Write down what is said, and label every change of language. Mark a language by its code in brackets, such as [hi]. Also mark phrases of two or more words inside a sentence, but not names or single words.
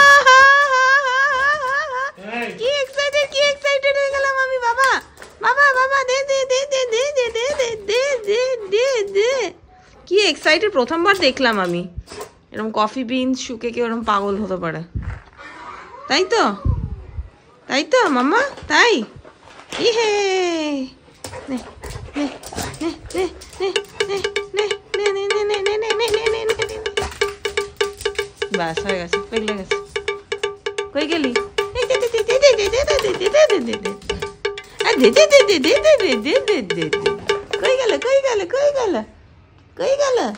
[bn] কি এক্সাইটেড হয়ে গেলাম আমি। বাবা বাবা বাবা, দে দে দে দে দে দে দে দে দে দে দে দে। কি এক্সাইটেড, প্রথমবার দেখলাম আমি এরকম [en] coffee beans [bn] শুকে কেউ এরকম পাগল হতে পারে। তাই তো, তাই তো মাম্মা, তাই। ইহে, নে নে নে নে নে নে নে নে নে নে নে নে নে নে নে নে নে নে। বাস হয়ে গেছে, পেগলে গেছে। কই গেলি? কই গেল কই গেল কই গেল কই গেল?